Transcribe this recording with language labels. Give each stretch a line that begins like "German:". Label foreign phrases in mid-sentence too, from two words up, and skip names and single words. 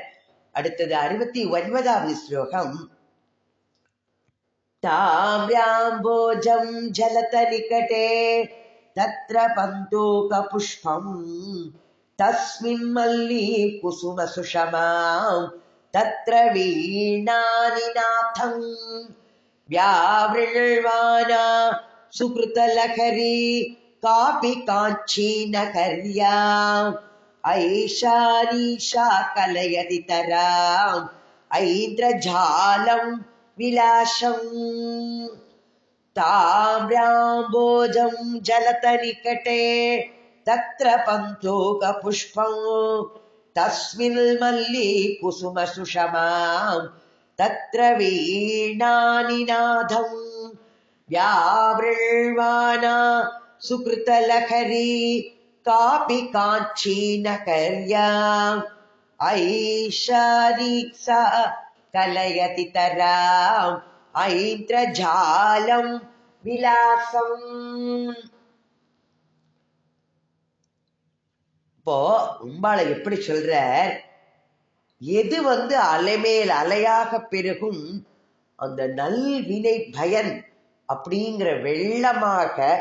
Tamil: அடுத்தது 69வது ஸ்லோகம்.
Sanskrit: ताम्राम्भोजं जलद निकटे तत्र बन्धूक पुष्पं तस्मिन् मल्ली कुसुम सुषमां तत्र वीणानिनादं व्यावृण्वाना सुकृत लहरी कापि काञ्ची नगर्याम् ऐशानीशा कलयति तराम् ऐन्द्रजालं विलासम् ताम्राम्बोजं जलतनिकटे तत्र पन्तोकपुष्पं तस्मिन् मल्ली कुसुमसुषमां तत्र वीणानिनादं व्यावृण्वाना सुकृतलहरी कापि काञ्ची नगर्याम् ऐशानीसा कलयति तराम् ऐन्द्रजालं विलासम्.
Tamil: இப்போ அம்பாளை எப்படி சொல்ற, எது அலைமேல் அலையாக பெருகும் அந்த நல்வினை பயன் அப்படிங்கிற வெள்ளமாக